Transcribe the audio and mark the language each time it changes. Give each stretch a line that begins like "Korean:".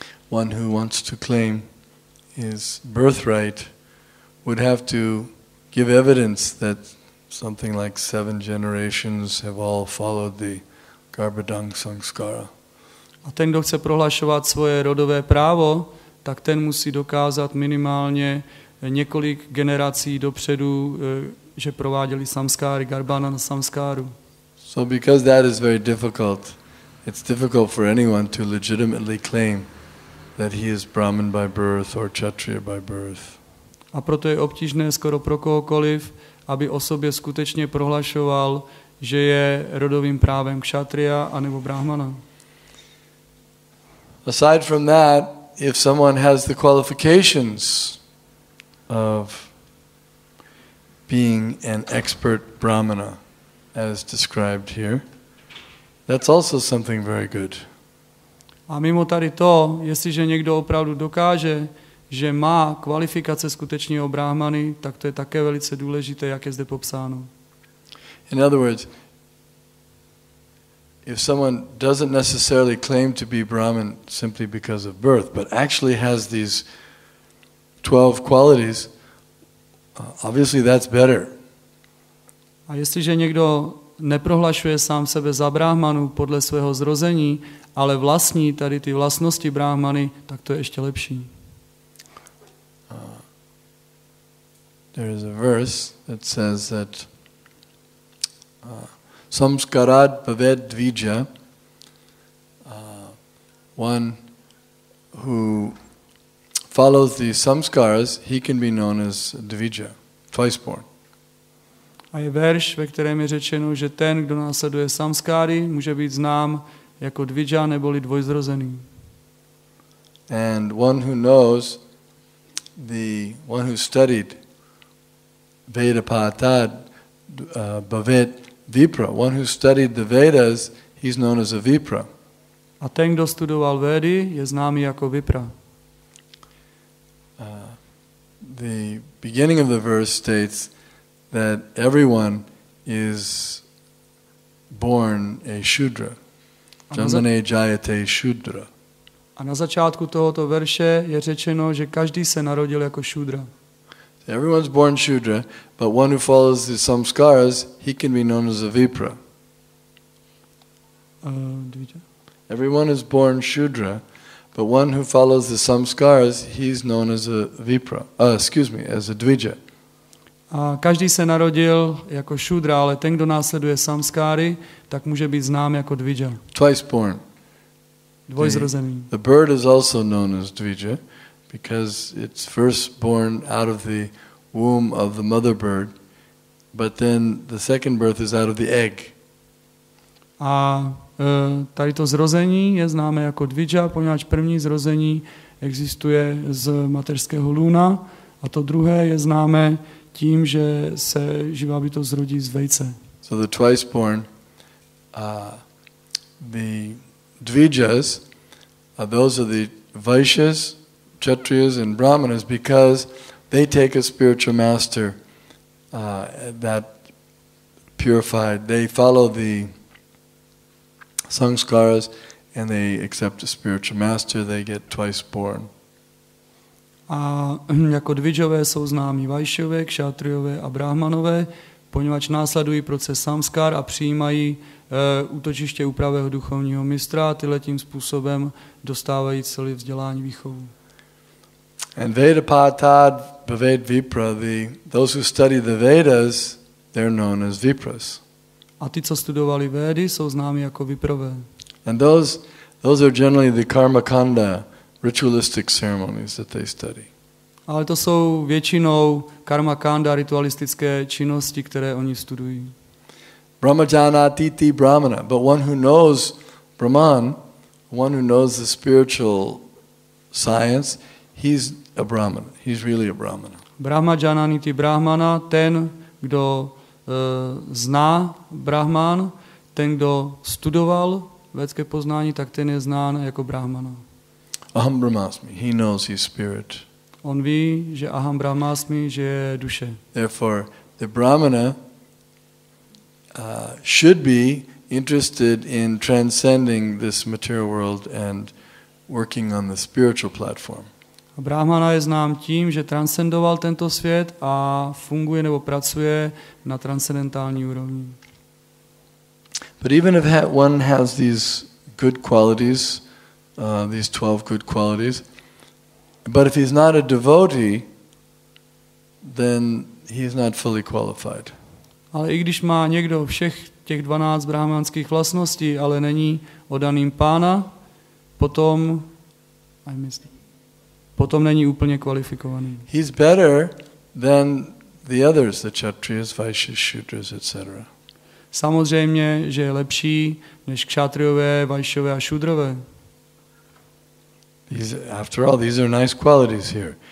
English: One who wants to claim his birthright would have to give evidence that something like 7 generations have all followed the Garbhadang samskara.
Czech: A ten, kdo chce prohlašovat svoje rodové právo, tak ten musí dokázat minimálně několik generací dopředu, že prováděli samskáry, Garbhadana samskáru.
English: So because that is very difficult, it's difficult for anyone to legitimately claim that he is Brahmin by birth or Kshatriya by birth.
Czech: A proto je obtížné skoro pro kohokoliv, aby o sobě skutečně prohlašoval, že je rodovým právem Kshatriya anebo Brahmana.
English: Aside from that, if someone has the qualifications of being an expert Brahmana, as described here, that's also something very good.
Czech: A mimo tady to, jestliže někdo opravdu dokáže, že má kvalifikace skutečného brahmany, tak to je také velice důležité, jak je zde popsáno.
English: In other words, if someone doesn't necessarily claim to be Brahmin simply because of birth, but actually has these 12 qualities, obviously that's better.
Czech: A jestliže někdo neprohlašuje sám sebe za brahmanu podle svého zrození, ale vlastní tady ty vlastnosti brahmany, tak to je ještě lepší.
English: There is a verse that says that
Sanskrit: samskarad bhaved dvija,
English: one who follows the samskaras, he can be known as dvija, twice born.
Czech: A je verš, ve kterém je řečeno, že ten, kdo následuje samskáry, může být znám jako dvija neboli dvojzrozený.
English: And one who knows, one who studied
Sanskrit: Veda Patad Bhavet Vipra,
English: one who studied the Vedas, he's known as a Vipra.
Czech: A ten, kdo studoval Védy, je známý jako Vipra.
English: The beginning of the verse states that everyone is born a Shudra.
Sanskrit: Janmane jayate Shudra.
Czech: A na začátku tohoto verše je řečeno, že každý se narodil jako Šudra.
English: Everyone's born Shudra, but one who follows the samskaras, he can be known as a Vipra. Everyone is born Shudra, but one who follows the samskaras, he's known as a Vipra. As a Dvija.
Czech: A každý se narodil jako Šudra, ale ten, kdo následuje samskáry, tak může být znám jako Dvija.
English: Twice born.
Czech: Dvojzrozený.
English: The bird is also known as Dvija because it's first born out of the womb of the mother bird, but then the second birth is out of the egg.
Czech: A tady to zrození je známé jako Dvija, poněvadž první zrození existuje z mateřského lůna a to druhé je známé tím, že se živá bytost zrodí z vejce.
English: So the twice born, the Dvijas, those are the Vaishyas, Kshatriyas and Brahmanas because they take a spiritual master that purified, they follow the sanskaras and they accept a spiritual master, they get twice born.
Czech: A jako dvidžové jsou známí vajšové, kšátriové a brahmanové, poněvadž následují proces samskár a přijímají útočiště u pravého duchovního mistra a tyhletím způsobem dostávají celé vzdělání výchovu.
English: And
Sanskrit: Vedapatad Bhaved Vipra,
English: those who study the Vedas, they're known as Vipras.
Czech: A ty, co studovali Védy, jsou známi jako Viprové.
English: And those are generally the karma kanda, ritualistic ceremonies that they study.
Czech: Ale to jsou většinou karma kanda, ritualistické činnosti, které oni studují.
Sanskrit: Brahmajanatiti brahmana,
English: but one who knows Brahman, one who knows the spiritual science, he's a brahmana. He's really a brahmana.
Sanskrit: Brahmajananiti brahmana,
Czech: ten, kdo zná Brahman, ten, kdo studoval védské poznání, tak ten je znán jako brahmana.
Sanskrit: Aham brahmasmi,
English: he knows he's spirit.
Czech: On ví, že
Sanskrit: aham brahmasmi,
Czech: že je duše.
English: Therefore, the brahmana should be interested in transcending this material world and working on the spiritual platform.
Czech: A brahmana je znám tím, že transcendoval tento svět a funguje nebo pracuje na transcendentální úrovni.
English: But even if one has these good qualities, these 12 good qualities, but if he's not a devotee, then he's not fully qualified.
Czech: Ale i když má někdo všech těch 12 brahmanských vlastností, ale není oddaným pána, potom není úplně kvalifikovaný.
English: He's better than the others, the Kshatriyas, Vaishyas, Shudras, etc.
Czech: Samozřejmě, že je lepší než kšátriové, vajšové a šudrové.
English: After all, these are nice qualities here.